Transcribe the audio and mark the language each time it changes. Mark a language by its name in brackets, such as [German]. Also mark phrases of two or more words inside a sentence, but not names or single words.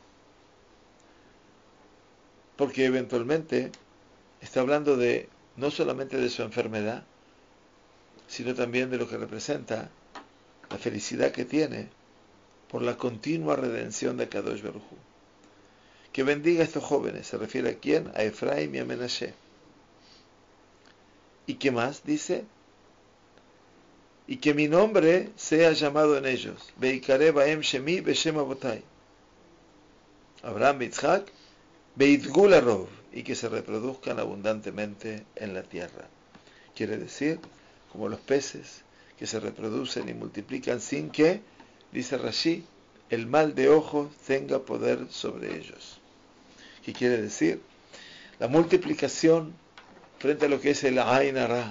[Spanish] Porque eventualmente está hablando de no solamente de su enfermedad, sino también de lo que representa la felicidad que tiene por la continua redención de [Hebrew] קדוש ברוך הוא. [Spanish] Que bendiga a estos jóvenes, se refiere a quién? A Efraim y a Menashe. ¿Y qué más? Dice, y que mi nombre sea llamado en ellos, [Hebrew] ויקרא בהם שמי בשם אבותי אברהם יצחק וידגו לרוב, [Spanish] y que se reproduzcan abundantemente en la tierra. Quiere decir, como los peces que se reproducen y multiplican sin que, dice Rashi, el mal de ojos tenga poder sobre ellos. ¿Qué quiere decir? La multiplicación frente a lo que es el [Hebrew] עין הרע.